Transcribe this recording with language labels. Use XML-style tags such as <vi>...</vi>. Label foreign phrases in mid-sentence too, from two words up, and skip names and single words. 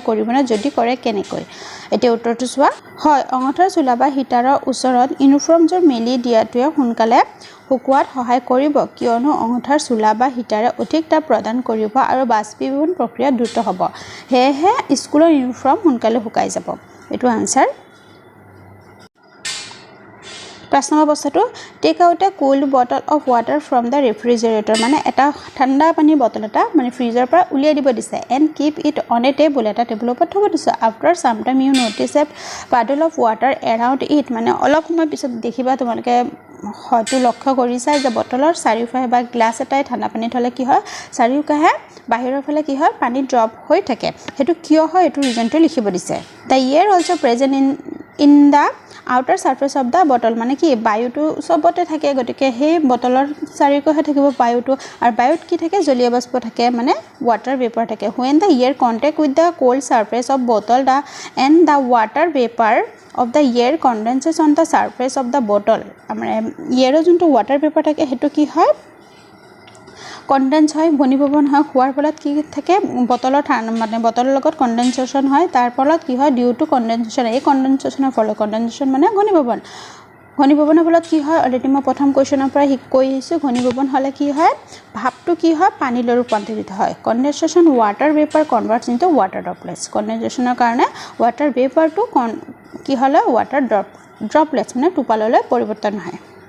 <as>কৰিবনে যদি কৰে কেনেকৈ এতিয়া উত্তৰটো চোৱা হয় অঙঠাৰ চুলা বা হিটাৰৰ ওচৰত ইউনিফৰ্মজোৰ মেলি দিয়াটোৱে সোনকালে শুকুৱাত সহায় কৰিব কিয়নো অঙঠাৰ চুলা বা হিটাৰে অধিক তাপ প্ৰদান কৰিব আৰু বাষ্পীভৱন প্ৰক্ৰিয়া দ্ৰুত হ'ব হেহে স্কুলৰ ইউনিফৰ্ম সোনকালে শুকাই যাব এটো আনসাৰ প্ৰশ্ন অৱস্থাটো</as> <en>take out a cold bottle of water from the refrigerator</en> <as>মানে এটা ঠাণ্ডা পানী বটল এটা মানে ফ্ৰিজৰ পৰা উলিয়াই দিব দিছে</as> <en>and keep it on a table</en> <as>এটা টেবুলৰ ওপৰত থব দিছে</as> <en>after some time you notice a puddle of water around it</en> <as>মানে অলপ সময় পিছত দেখিবা তোমালোকে হয়তো লক্ষ্য কৰিছা যে বটলৰ চাৰিওফালে বা গ্লাছ এটাই ঠাণ্ডা পানী থলে কি হয় চাৰিওকাহে বাহিৰৰ ফালে কি হয় পানী ড্ৰপ হৈ থাকে হেতু কিয় হয় এটো ৰিজনটো লিখিব দিছে</as> <en>the air also present in the outer surface of the bottle</en> <as>মানে কি বায়ুটো সবতে থাকে গতিকে হে বটলৰ চাৰিওকাষে থাকিব বায়ুটো আৰু বায়ুত কি থাকে জলীয় বাষ্প থাকে মানে</as> <en>water vapor</en> <as>থাকে</as> <en>when the air contact with the cold surface of bottle and the water vapor of the air condenses on the surface of the bottle</en> <as>মানে এয়াৰৰ যোনটো</as> <en>water vapor</en> <as>থাকে হেতু কি হয় কনডেন্স হয় ঘনীভৱন হয় হোৱাৰ ফলত কি থাকে বটলৰ মানে বটলৰ লগত কনডেনসেশন হয় তাৰ ফলত কি হয়</as> <en>due to condensation</en> <as>এই কনডেনসেশনৰ ফলত কনডেনসেশন মানে ঘনীভৱনৰ ফলত কি হয় অলৰেডি মই প্ৰথম কোৱেশ্চনৰ পৰা কৈ আহিছো ঘনীভৱন হলে কি হয় ভাপটো কি হয় পানীলৈ ৰূপান্তৰিত হয়</as> <en>condensation water vapor converts into water droplets</en> <as>কনডেনসেশনৰ কাৰণে</as> <en>water vapor</en> <as>কি হলে</as> <en>water droplets</en> <as>মানে টোপাললৈ পৰিৱৰ্তন হয়</as>